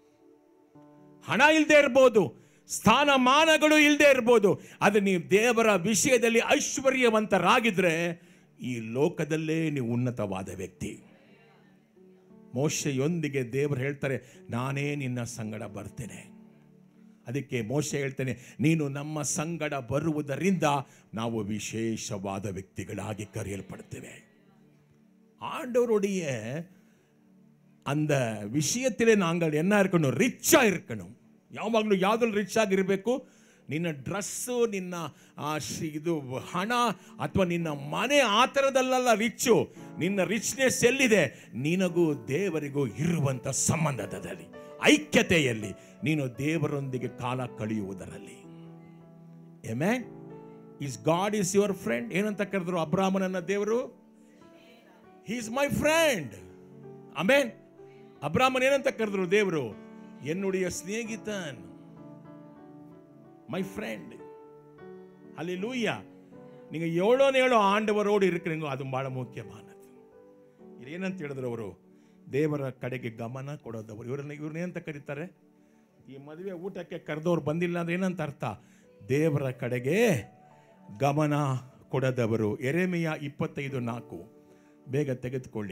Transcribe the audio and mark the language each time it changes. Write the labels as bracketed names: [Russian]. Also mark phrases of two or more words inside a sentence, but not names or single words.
[Kannada] ಹಣ ಇಲ್ಲದೆ ಇರ್ಬೋದು, ಸ್ಥಾನಮಾನಗಳು ಇಲ್ಲದೆ ಇರ್ಬೋದು, ಆದರೆ ನೀವು ದೇವರ ವಿಷಯದಲ್ಲಿ ಐಶ್ವರ್ಯವಂತರಾಗಿದ್ರೆ ಈ ಲೋಕದಲ್ಲೇ ನೀವು ಉನ್ನತವಾದ ವ್ಯಕ್ತಿ. ಮೋಶೆಯೊಂದಿಗೆ ದೇವರು ಹೇಳ್ತಾರೆ, ನಾನೇ ನಿನ್ನ ಸಂಗಡ ಬರ್ತೇನೆ. ಅದಕ್ಕೆ ಮೋಶೆ ಹೇಳ್ತೇನೆ, ನೀನು ನಮ್ಮ ಸಂಗಡ ಬರುವುದರಿಂದ ನಾವು ವಿಶೇಷವಾದ ವ್ಯಕ್ತಿಗಳಾಗಿ ಕರೆಯಲ್ಪಡ್ತೇವೆ. [Tamil] ஆண்டவருடைய அந்த விஷயத்திலே நாங்கள் என்ன இருக்கணும்? ரிச்சா இருக்கணும். [Kannada] ಯಾವಾಗಲೂ ಯಾವುದ್ರಲ್ಲಿ ರಿಚ್ ಆಗಿರಬೇಕು? ನಿನ್ನ ಡ್ರೆಸ್ಸು, ನಿನ್ನ ಇದು ಹಣ ಅಥವಾ ನಿನ್ನ ಮನೆ ಆ ಥರದಲ್ಲ ರಿಚ್ಚು. ನಿನ್ನ ರಿಚ್ನೆಸ್ ಎಲ್ಲಿದೆ? ನಿನಗೂ ದೇವರಿಗೂ ಇರುವಂಥ ಸಂಬಂಧದಲ್ಲಿ, ಐಕ್ಯತೆಯಲ್ಲಿ, ನೀನು ದೇವರೊಂದಿಗೆ ಕಾಲ ಕಳೆಯುವುದರಲ್ಲಿ. ಆಮೆನ್. [English] is God is your friend. [Kannada] ಏನಂತ ಕರೆದ್ರು ಅಬ್ರಾಮನನ್ನ ದೇವರು? [English] he is my friend. [Kannada] ಆಮೆನ್. ಅಬ್ರಾಮನ್ ಏನಂತ ಕರೆದ್ರು ದೇವರು? [Tamil] என்னுடைய ஸ்நேகிதன், [English] my friend. [Tamil] ஹல்லேலூயா. நீங்க எவ்வளோ ஆண்டவரோடு இருக்கிறீங்களோ [Kannada] ಅದು ಬಹಳ ಮುಖ್ಯವಾನದು. ಏನಂತ ಹೇಳಿದ್ರು ಅವರು? ದೇವರ ಕಡೆಗೆ ಗಮನ ಕೊಡೋದವರು. ಇವ್ರನ್ನೇನಂತ ಕರೀತಾರೆ? ಈ ಮದುವೆ ಊಟಕ್ಕೆ ಕರೆದವ್ರು ಬಂದಿಲ್ಲ ಅಂದ್ರೆ ಏನಂತ ಅರ್ಥ? ದೇವರ ಕಡೆಗೆ ಗಮನ ಕೊಡದವರು. ಯೆರೆಮೀಯ 25:4 ಬೇಗ ತೆಗೆದುಕೊಳ್ಳಿ.